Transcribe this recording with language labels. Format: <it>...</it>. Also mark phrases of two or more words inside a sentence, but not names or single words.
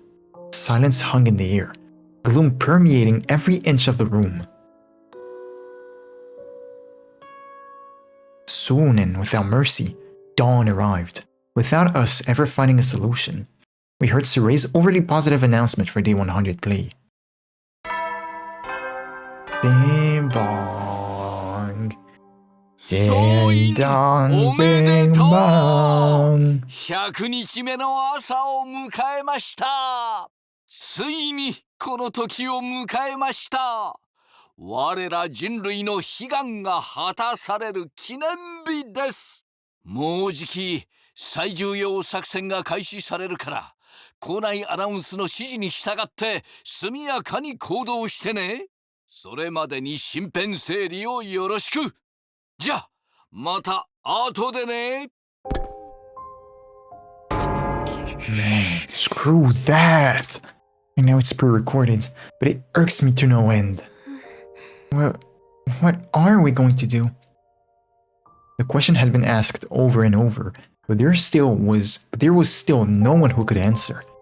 <en>Silence hung in the air, gloom permeating every inch of the room. Soon and without mercy, dawn arrived, without us ever finding a solution. We heard Suray's overly positive announcement for day 100 play. Bing bong. Ding dong, bing bong.</en> <ja>100 日目の朝を迎えました。ついにこの時を迎えました。我ら人類の悲願が果たされる記念日です。もうじき最重要作戦が開始されるから、校内アナウンスの指示に従って速やかに行動してね。それまでに身辺整理をよろしく。じゃあまた後でね。</ja> <en>Man, screw that! I know it's pre-recorded, but it irks me to no end. Well, what are we going to do? The question had been asked over and over, but there was still no one who could answer.</en>